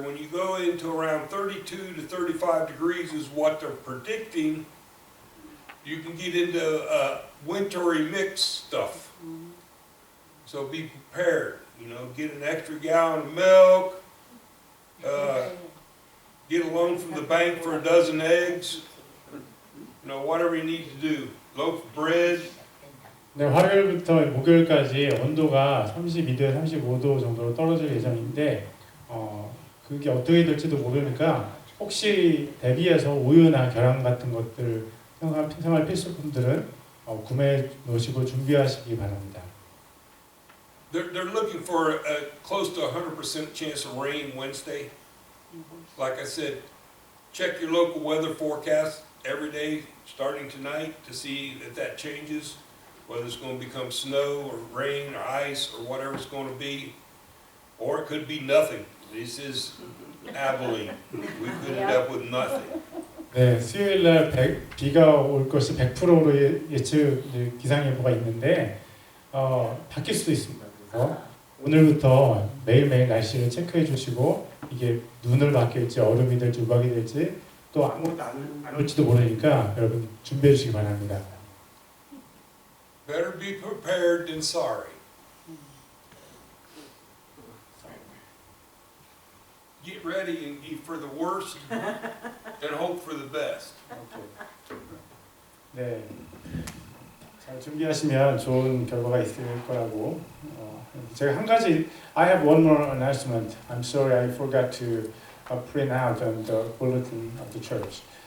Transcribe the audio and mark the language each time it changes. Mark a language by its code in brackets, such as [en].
[en] When you go into around 32 to 35 degrees is what they're predicting, you can get into wintry mixed stuff. So be prepared, get an extra gallon of milk, get a loan from the bank for a dozen eggs, whatever you need to do, loaf of bread. [ko] 네, 화요일부터 목요일까지 온도가 32도에 35도 정도로 떨어질 예정인데 그게 어떻게 될지도 모르니까 혹시 대비해서 우유나 계란 같은 것들 생활 필수품들은 구매해 놓으시고 준비하시기 바랍니다. [en] They're looking for a close to 100% chance of rain Wednesday. Like I said, check your local weather forecast every day, starting tonight, to see if that changes, whether it's going to become snow or rain or ice or whatever it's going to be, or it could be nothing. This is Abilene. We could end up with nothing. [ko] 네, 수요일 날 비가 올 것이 100%로 예측 기상예보가 있는데 바뀔 수도 있습니다. 그래서 오늘부터 매일매일 날씨를 체크해 주시고 이게 눈을 맞길지 얼음이 될지 우박이 될지 또 아무것도 안 올지도 모르니까 여러분 준비해 주시기 바랍니다. [en] Better be prepared than sorry. Get ready for the worst and hope for the best. [ko] 네, 잘 준비하시면 좋은 결과가 있을 거라고. 제가 한 가지, [en] I have one more announcement. I'm sorry, I forgot to print out on the bulletin of the church.